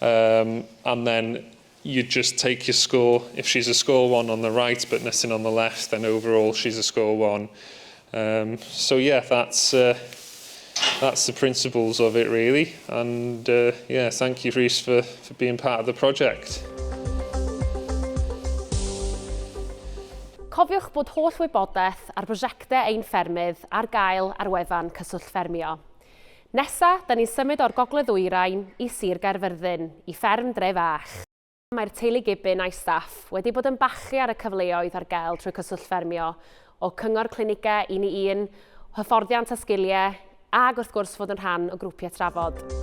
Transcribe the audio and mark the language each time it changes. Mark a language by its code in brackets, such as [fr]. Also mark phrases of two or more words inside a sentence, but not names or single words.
[en] And then you just take your score. If she's a score 1 on the right but nothing on the left, then overall she's a score 1. So yeah, that's the principles of it really. And yeah, thank you Rhys for being part of the project. [cy] Cofiwch bod holl wybodaeth ar brosiectau ein ffermydd ar gael ar wefan cyswllt Ffermio. Nesa, da ni'n symud o'r gogledd-ddwyrain i Sir Gaerfyrddin, i Fferm Drefach. Mae'r teulu Gibbon a'i staff wedi bod yn bachu ar y cyfleoedd ar gael trwy cyswllt Ffermio, o cyngor clinigau 1 hyfforddiant a sgiliau, ac wrth gwrs fod yn rhan o grwpiau trafod.